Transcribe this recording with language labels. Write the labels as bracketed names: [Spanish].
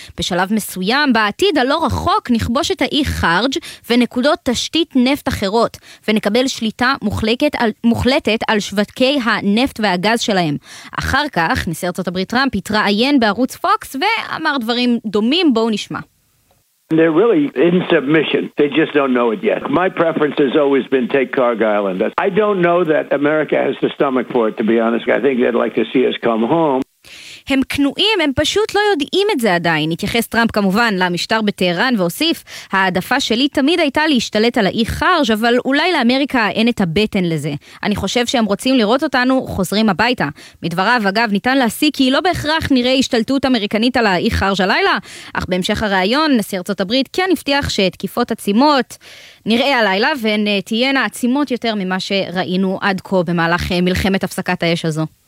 [Hebrew] בשלב מסוים, בעתיד הלא רחוק, נכבוש את האי חארג' ונקודות תשתית נפט אחרות, ונקבל שליטה מוחלטת על שווקי הנפט והגז שלהם. אחר כך, נשיא ארצות הברית טראמפ התראיין בערוץ פוקס ואמר דברים דומים, בואו נשמע. [English] They're really in submission. They just don't know it yet. My preference has always been take Karg Island. I don't know that America has the stomach for it, to be honest. I think they'd like to see us come home. [Hebrew] הם כנועים, הם פשוט לא יודעים את זה עדיין. התייחס טראמפ כמובן למשטר בטהרן והוסיף, העדפה שלי תמיד הייתה להשתלט על האי חרג', אבל אולי לאמריקה אין את הבטן לזה. אני חושב שהם רוצים לראות אותנו חוזרים הביתה. מדבריו, אגב, ניתן להסיק כי לא בהכרח נראה השתלטות אמריקנית על האי חרג' הלילה, אך בהמשך הרעיון, נשיא ארצות הברית כן הבטיח שתקיפות עצימות נראה הלילה, והן תהיינה עצימות יותר ממה שראינו עד כה במהלך מלחמת הפסקת האש הזו.